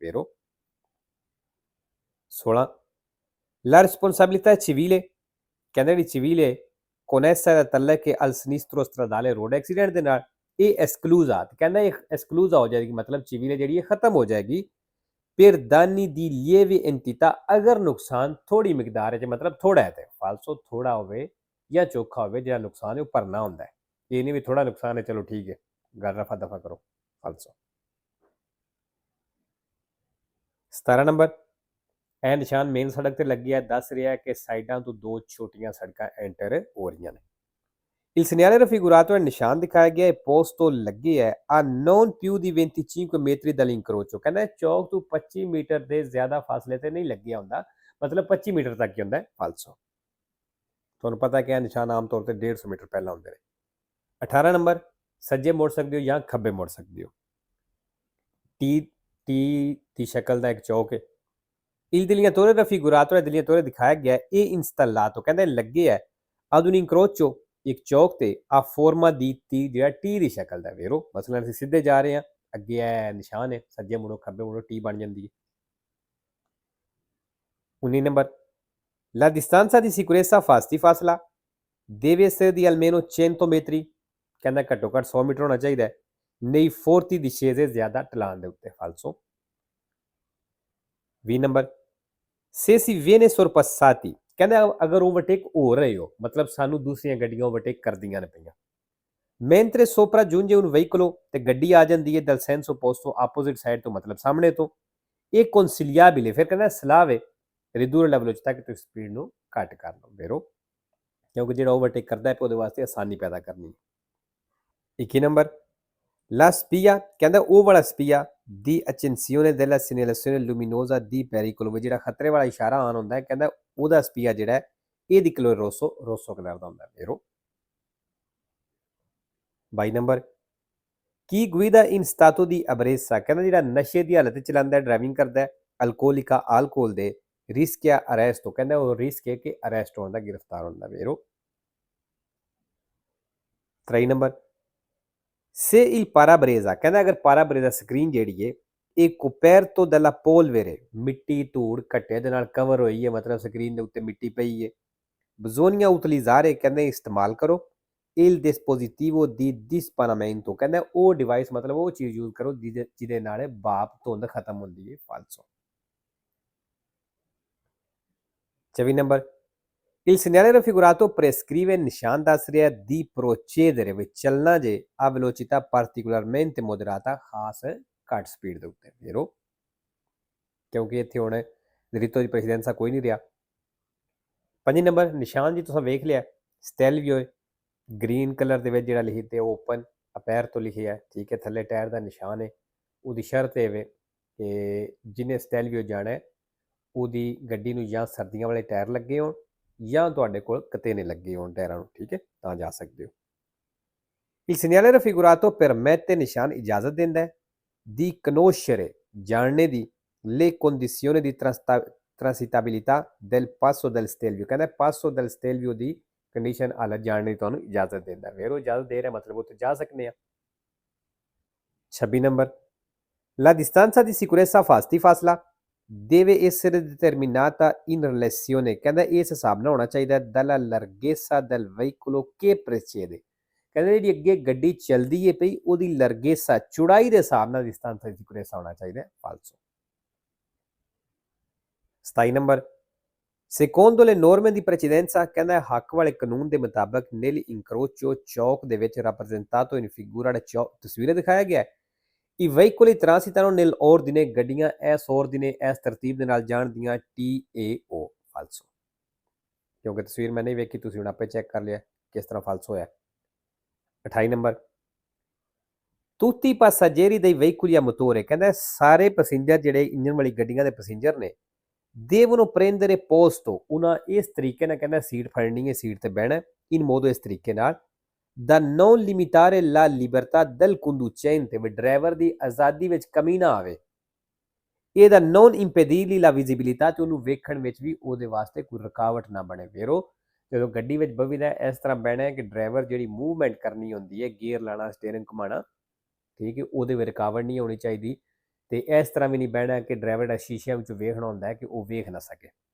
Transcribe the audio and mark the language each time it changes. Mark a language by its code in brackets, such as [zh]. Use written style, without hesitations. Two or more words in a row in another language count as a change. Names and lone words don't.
[it] ਵੇਰੋ 16, la responsabilità civile, [pa] ਕਹਿੰਦੇ ਜਿਹੜੀ [it] civile connessa da tallec al sinistro stradale [en] road accident [pa] ਦੇ ਨਾਲ ਇਹ esclusa, ਕਹਿੰਦਾ ਇਹ esclusa ਹੋ ਜਾਏਗੀ, ਮਤਲਬ civile ਜਿਹੜੀ ਹੈ ਖਤਮ ਹੋ ਜਾਏਗੀ [it] per danni di lieve entità, [pa] ਅਗਰ ਨੁਕਸਾਨ ਥੋੜੀ ਮਿਕਦਾਰ 'ਚ, ਮਤਲਬ ਥੋੜਾ ਹੈ ਤੇ ਫਾਲਸੋ ਥੋੜਾ ਹੋਵੇ ਜਾਂ ਚੋਖਾ ਹੋਵੇ, ਜਿਹੜਾ ਨੁਕਸਾਨ ਹੈ ਉਹ ਭਰਨਾ ਹੁੰਦਾ ਹੈ। ਇਹ ਨਹੀਂ ਵੀ ਥੋੜਾ ਨੁਕਸਾਨ ਹੈ ਚਲੋ ਠੀਕ ਹੈ ਗੱਲ ਰਫਾ ਦਫਾ ਕਰੋ, ਫਾਲਸੋ। 17 ਨੰਬਰ, ਇਹ ਨਿਸ਼ਾਨ ਮੇਨ ਸੜਕ ਤੇ ਲੱਗਿਆ, ਦੱਸ ਰਿਹਾ ਕਿ ਸਾਈਡਾਂ ਤੋਂ ਦੋ ਛੋਟੀਆਂ ਸੜਕਾਂ ਐਂਟਰ ਹੋ ਰਹੀਆਂ ਨੇ। [it] Il segnale raffigurato è [pa] ਨਿਸ਼ਾਨ ਦਿਖਾਇਆ ਗਿਆ ਹੈ [it] posto [pa] ਲੱਗੇ ਹੈ [it] a non più di 25 metri dall'incrocio, [pa] ਕਹਿੰਦਾ ਚੌਕ ਤੋਂ 25 ਮੀਟਰ ਦੇ ਜ਼ਿਆਦਾ ਫਾਸਲੇ ਤੇ ਨਹੀਂ ਲੱਗਿਆ ਹੁੰਦਾ, ਮਤਲਬ 25 ਮੀਟਰ ਤੱਕ ਹੀ ਹੁੰਦਾ ਹੈ ਫਾਲਸੋ। ਤੁਹਾਨੂੰ ਪਤਾ ਕਿ ਇਹ ਨਿਸ਼ਾਨ ਆਮ ਤੌਰ ਤੇ 150 ਮੀਟਰ ਪਹਿਲਾਂ ਹੁੰਦੇ ਨੇ। 18 ਨੰਬਰ, ਸੱਜੇ ਮੋੜ ਸਕਦੇ ਹੋ ਜਾਂ ਖੱਬੇ ਮੋੜ ਸਕਦੇ ਹੋ। ਟੀ ਦੀ ਸ਼ਕਲ ਦਾ ਇੱਕ ਚੌਕ ਹੈ। [it] Il delineatore raffigurato [pa] ਹੈ, delineatore ਦਿਖਾਇਆ ਗਿਆ ਹੈ ਇਹ installato, ਕਹਿੰਦਾ ਲੱਗੇ ਹੈ [it] ad un incrocio, [pa] ਇੱਕ ਚੌਕ ਤੇ [it] a forma di T, [pa] ਜਿਹੜਾ ਟੀ ਦੀ ਸ਼ਕਲ ਦਾ। ਵੇਰੋ ਮਸਲਨ ਅਸੀਂ ਸਿੱਧੇ ਜਾ ਰਹੇ ਹਾਂ, ਅੱਗੇ ਇਹ ਨਿਸ਼ਾਨ ਹੈ, ਸੱਜੇ ਮੁੜੋ ਖੱਬੇ ਮੁੜੋ ਟੀ ਬਣ ਜਾਂਦੀ ਹੈ। 19 ਨੰਬਰ, [it] la distanza di sicurezza, ਫਾਸਲਾ deve essere di almeno 100 metri, [pa] ਕਹਿੰਦਾ ਘੱਟੋ ਘੱਟ 100 ਮੀਟਰ ਹੋਣਾ ਚਾਹੀਦਾ ਹੈ [it] nei forti discese, [pa] ਜ਼ਿਆਦਾ ਢਲਾਨ ਦੇ ਉੱਤੇ ਫਾਲਸੋ। 20 ਨੰਬਰ, [it] se si viene sorpassati, [pa] ਕਹਿੰਦਾ ਅਗਰ ਓਵਰਟੇਕ ਹੋ ਰਹੇ ਹੋ, ਮਤਲਬ ਸਾਨੂੰ ਦੂਸਰੀਆਂ ਗੱਡੀਆਂ ਓਵਰਟੇਕ ਕਰਦੀਆਂ ਨੇ ਪਈਆਂ, [it] mentre sopra giunge un veicolo, [pa] ਤੇ ਗੱਡੀ ਆ ਜਾਂਦੀ ਹੈ [it] dal senso opposto, [en] opposite side [pa] ਤੋਂ, ਮਤਲਬ ਸਾਹਮਣੇ ਤੋਂ, ਇਹ consigliabile, ਫਿਰ ਕਹਿੰਦਾ ਸਲਾਹ ਵੇ [it] ridurre la velocità, [pa] ਕਿ ਤੁਸੀਂ ਸਪੀਡ ਨੂੰ ਘੱਟ ਕਰ ਲਓ। ਵੇਰੋ ਕਿਉਂਕਿ ਜਿਹੜਾ ਓਵਰਟੇਕ ਕਰਦਾ ਹੈ ਉਹਦੇ ਵਾਸਤੇ ਆਸਾਨੀ ਪੈਦਾ ਕਰਨੀ। 21 ਨੰਬਰ, [it] la spia, [pa] ਕਹਿੰਦਾ ਉਹ ਵਾਲਾ [it] spia di accensione della segnalazione luminosa di pericolo, [pa] ਜਿਹੜਾ ਖਤਰੇ ਵਾਲਾ ਇਸ਼ਾਰਾ ਆਨ ਹੁੰਦਾ ਹੈ, ਕਹਿੰਦਾ ਉਹਦਾ spia ਜਿਹੜਾ ਹੈ ਇਹ ਦੀ ਕਲਰ ਰੋਸੋ ਕਲਰ ਦਾ ਹੁੰਦਾ ਹੈ। [it] ਵੇਰੋ 22 [pa] ਨੰਬਰ, ਕੀ [it] guida in stato di ebbrezza, [pa] ਕਹਿੰਦਾ ਜਿਹੜਾ ਨਸ਼ੇ ਦੀ ਹਾਲਤ ਚਲਾਉਂਦਾ ਹੈ, ਡਰਾਈਵਿੰਗ ਕਰਦਾ ਹੈ [it] alcolica, alcol [pa] ਦੇ [it] rischia arresto, [pa] ਕਹਿੰਦਾ ਉਹ ਰਿਸਕ ਹੈ ਕਿ ਅਰੈਸਟ ਹੋਣ ਦਾ, ਗ੍ਰਿਫਤਾਰ ਹੋਣ ਦਾ। ਵੇਰੋ 23 ਨੰਬਰ, [it] se il parabrezza, [pa] ਕਹਿੰਦਾ ਅਗਰ parabrezza ਸਕਰੀਨ ਜਿਹੜੀ ਹੈ ਇਹ [it] coperto dalla polvere [pa] ਮਿੱਟੀ ਧੂੜ ਘੱਟੇ ਦੇ ਨਾਲ ਕਵਰ ਹੋਈ ਹੈ, ਮਤਲਬ ਸਕਰੀਨ ਦੇ ਉੱਤੇ ਮਿੱਟੀ ਪਈ ਹੈ। [it] bisogna utilizzare [pa] ਕਹਿੰਦੇ ਇਸਤੇਮਾਲ ਕਰੋ [it] il dispositivo di dispanamento [pa] ਕਹਿੰਦਾ ਉਹ ਡਿਵਾਈਸ ਮਤਲਬ ਉਹ ਚੀਜ਼ ਯੂਜ਼ ਕਰੋ ਜਿਹਦੇ ਨਾਲ ਭਾਪ ਧੁੰਦ ਖਤਮ ਹੁੰਦੀ ਹੈ। ਫਾਲਸੋ। 24 ਨੰਬਰ [it] il segnale raffigurato prescrive [pa] ਨਿਸ਼ਾਨ ਦੱਸ ਰਿਹਾ [it] di procedere [pa] ਵਿੱਚ ਚੱਲਣਾ ਜੇ [it] a velocità particolarmente moderata [pa] ਖਾਸ ਘੱਟ ਸਪੀਡ ਦੇ ਉੱਤੇ ਫੇਰੋ, ਕਿਉਂਕਿ ਇੱਥੇ ਹੁਣ [it] ritto di precedenza [pa] ਕੋਈ ਨਹੀਂ ਰਿਹਾ। 5 ਨੰਬਰ ਨਿਸ਼ਾਨ ਜੀ ਤੁਸੀਂ ਵੇਖ ਲਿਆ ਸਟੈਲਵੀਓ [en] green color [pa] ਦੇ ਵਿੱਚ ਜਿਹੜਾ ਲਿਖੀ ਤੇ ਓਪਨ ਅਪੈਰ ਤੋਂ ਲਿਖਿਆ, ਠੀਕ ਹੈ, ਥੱਲੇ ਟਾਇਰ ਦਾ ਨਿਸ਼ਾਨ ਹੈ। ਉਹਦੀ ਸ਼ਰਤ ਇਹ ਵੇ ਕਿ ਜਿਹਨੇ ਸਟੈਲਵੀਓ ਜਾਣਾ ਹੈ ਉਹਦੀ ਗੱਡੀ ਨੂੰ ਜਾਂ ਸਰਦੀਆਂ ਵਾਲੇ ਟਾਇਰ ਲੱਗੇ ਹੋਣ ਜਾਂ ਤੁਹਾਡੇ ਕੋਲ ਕਤੇਨੇ ਲੱਗੇ ਹੋਣ ਟਾਇਰਾਂ ਨੂੰ, ਠੀਕ ਹੈ, ਤਾਂ ਜਾ ਸਕਦੇ ਹੋ। [it] il segnale raffigurato permette [pa] ਨਿਸ਼ਾਨ ਇਜਾਜ਼ਤ ਦਿੰਦਾ ਹੈ [it] di conoscere [pa] ਜਾਣਨੇ ਦੀ [it] le condizioni di transitabilità del passo del stelvio ਕਹਿੰਦਾ passo del stelvio [pa] ਦੀ ਕੰਡੀਸ਼ਨ ਹਾਲਤ ਜਾਣਨੇ ਦੀ ਤੁਹਾਨੂੰ ਇਜਾਜ਼ਤ ਦਿੰਦਾ। ਫਿਰ ਉਹ ਇਜਾਜ਼ਤ ਦੇ ਰਿਹਾ ਮਤਲਬ ਉੱਥੇ ਜਾ ਸਕਦੇ ਆ। 26 ਨੰਬਰ [it] la distanza di sicurezza [pa] ਫਾਸਲਾ [it] deve essere determinata in relazione [pa] ਕਹਿੰਦਾ ਇਸ ਹਿਸਾਬ ਨਾਲ ਹੋਣਾ ਚਾਹੀਦਾ [it] dalla larghezza del veicolo che precede [pa] ਕਹਿੰਦੇ ਜਿਹੜੀ ਅੱਗੇ ਗੱਡੀ ਚੱਲਦੀ ਹੈ ਪਈ ਉਹਦੀ ਲਰਗੇਸਾ ਚੌੜਾਈ ਦੇ ਹਿਸਾਬ ਨਾਲ [it] distanza di sicurezza [pa] ਹੋਣਾ ਚਾਹੀਦਾ। ਫਾਲਸੋ। 27 ਨੰਬਰ [it] secondo le norme di precedenza [pa] ਕਹਿੰਦਾ ਹੱਕ ਵਾਲੇ ਕਾਨੂੰਨ ਦੇ ਮੁਤਾਬਕ [it] nel incrocio [pa] ਚੌਕ ਦੇ ਵਿੱਚ [it] rappresentato in figura [pa] ਤਸਵੀਰਾਂ ਦਿਖਾਇਆ ਗਿਆ ਹੈ [it] i veicoli transitano nell'ordine [pa] ਗੱਡੀਆਂ ਇਸ ordine ਇਸ ਤਰਤੀਬ ਦੇ ਨਾਲ ਜਾਣਦੀਆਂ TAO। ਫਾਲਸੋ, ਕਿਉਂਕਿ ਤਸਵੀਰ ਮੈਂ ਨਹੀਂ ਵੇਖੀ, ਤੁਸੀਂ ਹੁਣ ਆਪੇ ਚੈੱਕ ਕਰ ਲਿਆ ਕਿਸ ਤਰ੍ਹਾਂ ਫਾਲਸੋ ਹੋਇਆ। 28 ਨੰਬਰ [it] tutti i passeggeri dei veicoli a motore [pa] ਕਹਿੰਦਾ ਸਾਰੇ ਪੈਸੇਂਜਰ ਜਿਹੜੇ ਇੰਜਨ ਵਾਲੀ ਗੱਡੀਆਂ ਦੇ ਪੈਸੇਂਜਰ ਨੇ [it] devono prendere posto [pa] ਉਹਨਾਂ ਇਸ ਤਰੀਕੇ ਨਾਲ ਕਹਿੰਦਾ ਸੀਟ ਫੜਨੀ ਹੈ, ਸੀਟ ਤੇ ਬਹਿਣਾ [it] in modo [pa] ਇਸ ਤਰੀਕੇ ਨਾਲ [it] da non limitare la libertà del conducente [pa] ਵੀ ਡਰਾਈਵਰ ਦੀ ਆਜ਼ਾਦੀ ਵਿੱਚ ਕਮੀ ਨਾ ਆਵੇ, ਇਹ ਦਾ [it] non impedirgli la visibilità [pa] ਤੇ ਉਹਨੂੰ ਵੇਖਣ ਵਿੱਚ ਵੀ ਉਹਦੇ ਵਾਸਤੇ ਕੋਈ ਰੁਕਾਵਟ ਨਾ ਬਣੇ। ਫੇਰੋ ਜਦੋਂ ਗੱਡੀ ਵਿੱਚ ਬਵੀਦਾ ਇਸ ਤਰ੍ਹਾਂ ਬਹਿਣਾ ਹੈ ਕਿ ਡਰਾਈਵਰ ਜਿਹੜੀ ਮੂਵਮੈਂਟ ਕਰਨੀ ਹੁੰਦੀ ਹੈ, ਗੇਅਰ ਲਾਣਾ, ਸਟੀਅਰਿੰਗ ਘੁਮਾਉਣਾ, ਠੀਕ ਹੈ, ਉਹਦੇ ਵਿੱਚ ਰੁਕਾਵਟ ਨਹੀਂ ਹੋਣੀ ਚਾਹੀਦੀ। ਤੇ ਇਸ ਤਰ੍ਹਾਂ ਵੀ ਨਹੀਂ ਬਹਿਣਾ ਕਿ ਡਰਾਈਵਰ ਦਾ ਸ਼ੀਸ਼ਿਆਂ ਵਿੱਚ ਵੇਖਣਾ ਹੁੰਦਾ ਹੈ ਕਿ ਉਹ ਵੇਖ ਨਾ ਸਕੇ।